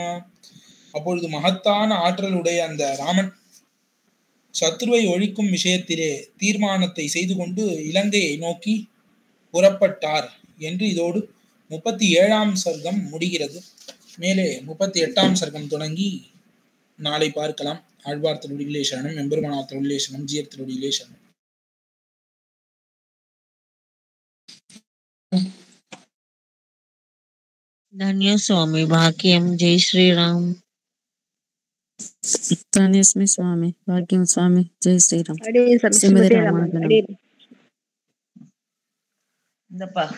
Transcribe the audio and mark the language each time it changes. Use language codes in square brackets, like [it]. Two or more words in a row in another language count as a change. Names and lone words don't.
[ta] அப்பொழுது மகத்தான ஆற்றலுடைய அந்த ராமன் சத்ருவை ஒழிக்கும் விஷயத்திலே தீர்மானத்தை செய்து கொண்டு இலங்கையை நோக்கி புறப்பட்டார் என்று இதோடு 37ஆம் சர்க்கம் முடிகிறது. மேலே 38ஆம் சர்க்கம் தொடங்கி நாளை பார்க்கலாம். ஆழ்வார் திருவடிகளே சரணம், எம்பெருமானார் திருவடிகளே சரணம், ஜீயர் திருவடிகளே சரணம். [sa] धन्य स्वामी भाग्यम. जय श्री राम. धन्यस्मि स्वामी भाग्यम. स्वामी जय श्री राम. अडे श्रीमते रामानुजनम. [ta] இந்தப்பா